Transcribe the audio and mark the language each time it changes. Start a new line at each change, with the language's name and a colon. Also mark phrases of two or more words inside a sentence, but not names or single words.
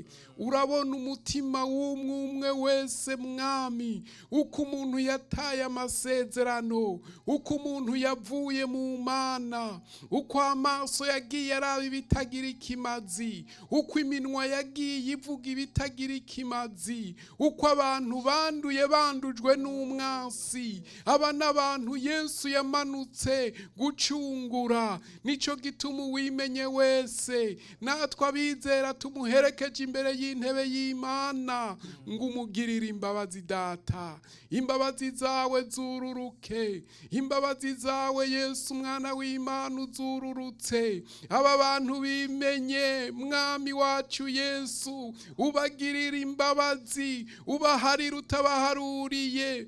Rundi: Urabona umutima w'umwe wese mwami, uko umuntu yataye amasezerano, uko umuntu yavuye mu Mana, uko amaso yagiye araba ibitagira ikimazi, uko iminwa yagiye ivuga ibitagira ikimazi, uko abantu banduye bandujwe n'umwansi. Aba n'abantu Yesu yamanutse gucungura. Nico gituma uwimenye wese natwe abizera tumuherekeje imbere y'intebe y'Imana ngo umugirire imbabazi Data. Imbabazi zawe zururuke, imbabazi zawe Yesu mwana w'Imana uzururutse. Aba bantu bimenye mwami wacu Yesu, ubagirira imbabazi, ubaharira utabaharuriye.